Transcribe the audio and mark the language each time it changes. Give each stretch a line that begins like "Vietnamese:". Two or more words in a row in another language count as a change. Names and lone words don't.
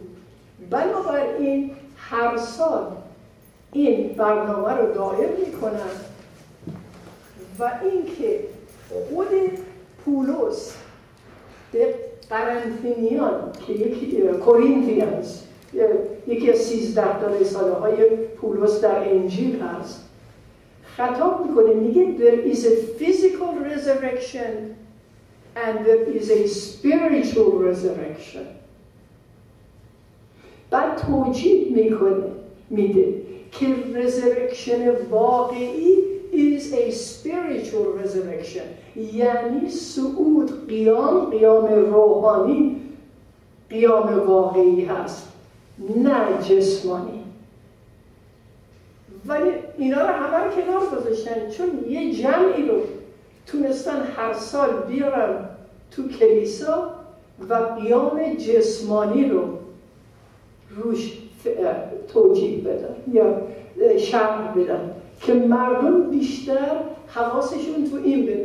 Persian: بنابراین هر سال این برنامه رو دایر میکنن و اینکه خود پولس به قرنطینیان که کورینتیانز یکی از 13 تا رساله های پولس در انجیل هست خطاب میکنه، میگه
English: there is a physical resurrection and there is a spiritual resurrection.
Persian: بعد توجیه میده که resurrection واقعی
English: is a spiritual resurrection،
Persian: یعنی صعود، قیام روحانی، قیام واقعی هست، نه جسمانی. ولی اینا رو همه رو کنار گذاشتن، چون یه جمعی رو تونستن هر سال بیارن تو کلیسا و قیام جسمانی رو روش توجیه بدن یا شرح بدن که مردم بیشتر حواسشون تو این بده.